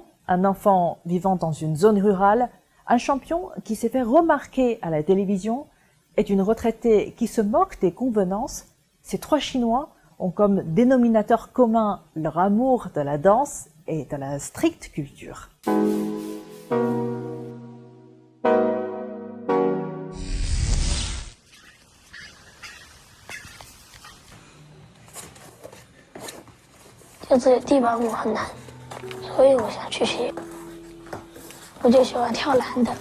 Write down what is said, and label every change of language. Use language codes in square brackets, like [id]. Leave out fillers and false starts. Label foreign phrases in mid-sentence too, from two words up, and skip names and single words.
[fr] Un enfant vivant dans une zone rurale, un champion qui s'est fait remarquer à la télévision et une retraitée qui se moque des convenances. Ces 3 Chinois ont comme dénominateur commun leur amour de la danse et de la stricte culture. [zh] 就这个地板舞很难，所以我想去学。我就喜欢跳蓝的。